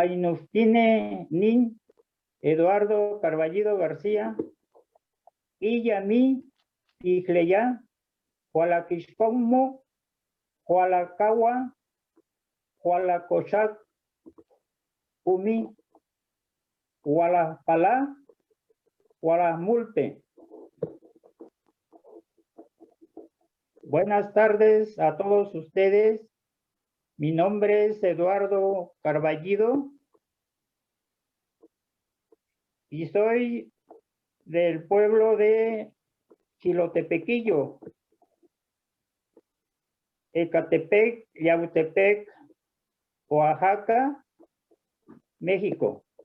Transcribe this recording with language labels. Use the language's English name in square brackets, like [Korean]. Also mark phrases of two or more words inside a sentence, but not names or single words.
[Spanish] Inustine Nin, Eduardo Carballido García, Iyami, Ijleya, Hualakishpomo, Hualakawa, Hualacochac, Umi, Hualapalá, Hualamulte. Buenas tardes a todos ustedes. Mi nombre es Eduardo Carballido y soy del pueblo de Chilotepequillo, Ecatepec, Yautepec, Oaxaca, México.